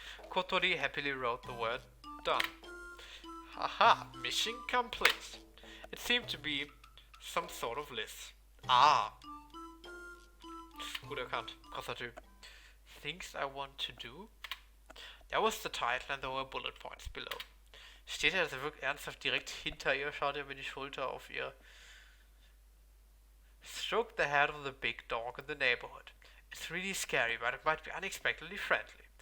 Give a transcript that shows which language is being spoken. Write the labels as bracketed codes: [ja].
[en] Kotori happily wrote the word done. Haha, mission complete. It seemed to be some sort of list. [de] Ah. Gut erkannt. Krasser Typ. [en] Things I want to do? That was the title and there were bullet points below. [de] Steht er also wirklich ernsthaft direkt hinter ihr? Schaut er über die Schulter auf ihr. [en] Stroke the head of the big dog in the neighborhood. It's really scary, but it might be unexpectedly friendly.